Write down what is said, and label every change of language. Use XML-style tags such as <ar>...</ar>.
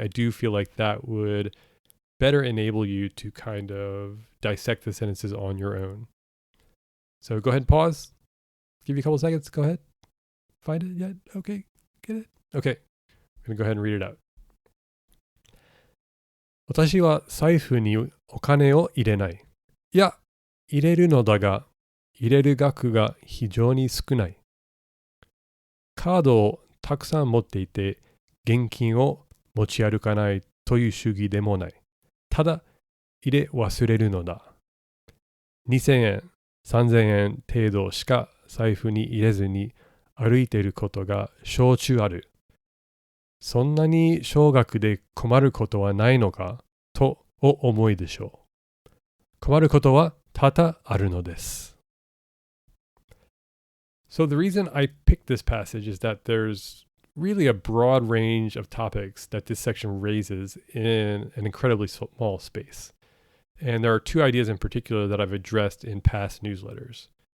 <en>I do feel like that would better enable you to kind of dissect the sentences on your own. So go ahead and pause. Give you a couple seconds. Go ahead. Find it yet? Okay. Get it? Okay. I'm going to go ahead and read it out.</en> <ja>私は財布にお金を入れない。いや、入れるのだが、入れる額が非常に少ない。カードをたくさん持っていて、現金を持ち歩かないという主義でもない。ただ、入れ忘れるのだ。2000円、3000円程度しか財布に入れずに歩いていることがしょっちゅうある。そんなに少額で困ることはないのかとお思いでしょう。困ることは多々あるのです。</ja> <en>So the reason I picked this passage is that there's really a broad range of topics that this section raises in an incredibly small space. And there are 2 ideas in particular that I've addressed in past newsletters.</en>